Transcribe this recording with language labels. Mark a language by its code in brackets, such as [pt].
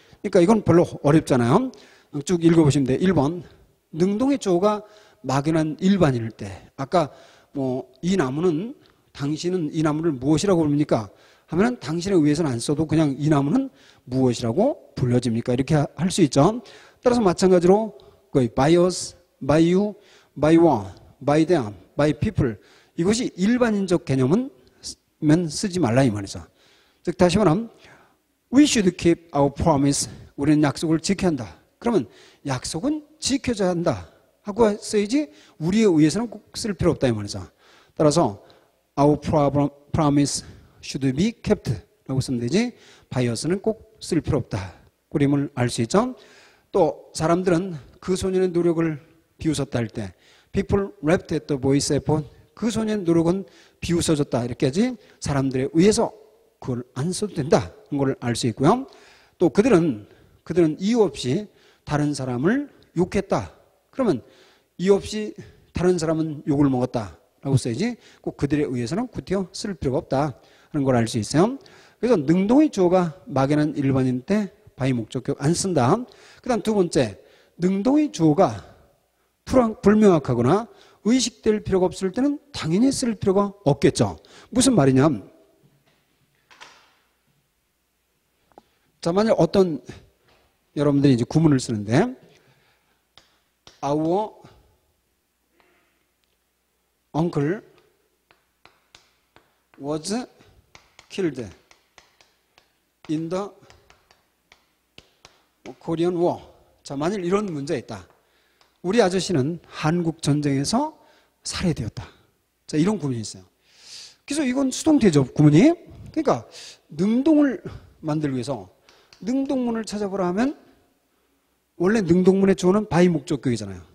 [ko] 그러니까 이건 별로 어렵잖아요. 쭉 읽어보시면 돼요. 1번 능동의 주어가 막연한 일반인일 때 아까 이 나무는 당신은 이 나무를 무엇이라고 부릅니까? 하면은 당신에 의해서는 안 써도 그냥 이 나무는 무엇이라고 불려집니까? 이렇게 할 수 있죠. 따라서 마찬가지로 [en] by us, by you, by one, by them, by people [ko] 이것이 일반인적 개념은 쓰지 말라 이 말이죠. 즉 다시 말하면 [en] we should keep our promise. [ko] 우리는 약속을 지켜야 한다. 그러면 약속은 지켜져야 한다 하고 써야지 우리에 의해서는 꼭 쓸 필요 없다 이 말이죠. 따라서 [en] our promise should be kept [ko] 라고 쓰면 되지 [en] by us [ko] 는 꼭 쓸 필요 없다. 그림을 알 수 있죠. 또 사람들은 그 소년의 노력을 비웃었다 할 때 [en] people laughed at the boy's effort. [ko] 그 소년의 노력은 비웃어졌다 이렇게 하지 사람들에 의해서 그걸 안 써도 된다 그런 걸 알 수 있고요. 또 그들은 이유 없이 다른 사람을 욕했다. 그러면 이유 없이 다른 사람은 욕을 먹었다. 라고 써야지 꼭 그들에 의해서는 구태여 쓸 필요가 없다 하는 걸 알 수 있어요. 그래서 능동의 주어가 막연한 일반인 때 바이 목적격 안 쓴다. 그 다음 두 번째, 능동의 주어가 불명확하거나 의식될 필요가 없을 때는 당연히 쓸 필요가 없겠죠. 무슨 말이냐. 자, 만약 어떤 여러분들이 이제 구문을 쓰는데 [en] Our uncle was killed in the Korean War. [ko] 자, 만일 이런 문제가 있다. 우리 아저씨는 한국 전쟁에서 살해되었다. 자, 이런 구문이 있어요. 그래서 이건 수동태죠, 구문이. 그러니까 능동을 만들기 위해서 능동문을 찾아보라 하면 원래 능동문의 주어는 바이 목적격이잖아요.